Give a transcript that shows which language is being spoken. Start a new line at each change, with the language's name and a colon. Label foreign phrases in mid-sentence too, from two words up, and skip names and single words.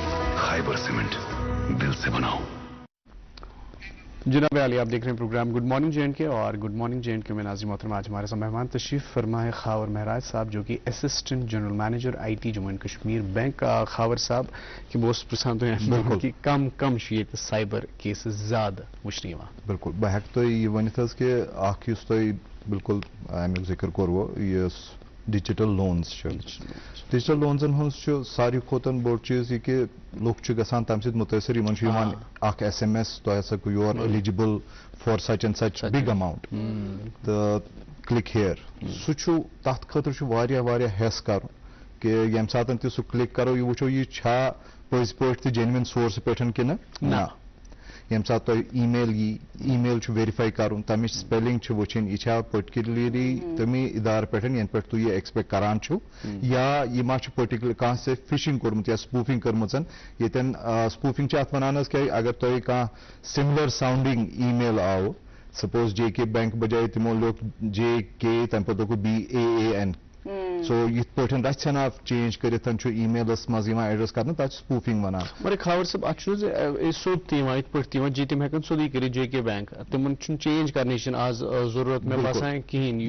Urdu: خیبر سیمنٹ, دل سے بناؤ. جناب علی, آپ دیکھ رہے ہیں پروگرام گڈ مارننگ جے اینڈ کے, اور گڈ مارننگ جے اینڈ کے میں ناظرین محترم آج ہمارے ساتھ مہمان تشریف فرما ہے خاور مہراج صاحب, جو کہ
English: assistant general manager IT
Urdu: جموں اینڈ کشمیر بینک.
Kashmiri: خاور صاحب کہ بہٕ اوسُس پرژھان تۄہہِ کہ کم چھُ ییٚتہِ سایبر کیسز زیادٕ وٕچھنہٕ یِوان؟ بالکل, بہٕ ہٮ۪کہٕ تۄہہِ یہِ ؤنِتھ حظ کہِ اکھ یُس تۄہہِ بالکل امیُک ذِکر کوٚروٕ, یُس
English: digital loans
Kashmiri: چھِ, ڈِجِٹل لونزن ہٕنٛز چھُ ساروی کھۄتہٕ بوٚڑ چیٖز یہِ کہِ لُکھ چھِ گژھان تَمہِ سۭتۍ مُتٲثر. یِمن چھُ یِوان اکھ SMS, تۄہہِ ہسا
English: you are eligible for such and such big amount,
Kashmiri: تہٕ
English: click here
Kashmiri: سُہ چھُ تَتھ خٲطرٕ چھُ واریاہ ہٮ۪س کَرُن کہِ ییٚمہِ ساتہٕ تہِ سُہ کِلِک کَرو یہِ وٕچھو یہِ چھا پٔزۍ پٲٹھۍ تہِ جینوِن سورسہٕ پٮ۪ٹھ کِنہٕ نہ ییٚمہِ ساتہٕ تۄہہِ ای میل یی ای میل چھُ ویرِفاے کَرُن تَمِچ سپیلِنٛگ چھِ وٕچھِنۍ یہِ چھا پٔٹِکیوٗلرلی تَمی اِدارٕ پٮ۪ٹھ ییٚمہِ پٮ۪ٹھ تُہۍ یہِ ایٚکسپیکٹ کَران چھُو یا یہِ ما چھُ پٔٹِکیوٗلر کانٛہہ سۭتۍ فِشِنٛگ کوٚرمُت یا سپوٗفِنٛگ کٔرمٕژ ییٚتٮ۪ن سپوٗفِنٛگ چھِ اَتھ وَنان حظ کیٛاہ اگر تۄہہِ کانٛہہ
English: similar sounding email
Kashmiri: آو سپوز جے کے بینک بجائے تِمو لیوٚکھ جے کے تَمہِ پَتہٕ دوٚپُکھ BAAN سو یِتھ پٲٹھۍ رَژھِ ہنا چینج کٔرِتھ چھُ ای میلَس منٛز یِوان ایڈرَس کَرنہٕ تَتھ چھِ سپوٗفِنٛگ وَنان مگر خاور صٲب اَتھ چھُنہٕ حظ سیوٚد تہِ یِوان یِتھ پٲٹھۍ تہِ یِوان تِم ہٮ۪کَن سیوٚدُے کٔرِتھ جے کے بینک تِمن چھُنہٕ چینج کَرنٕچ چھِنہٕ آز ضروٗرت مےٚ باسان کِہیٖنۍ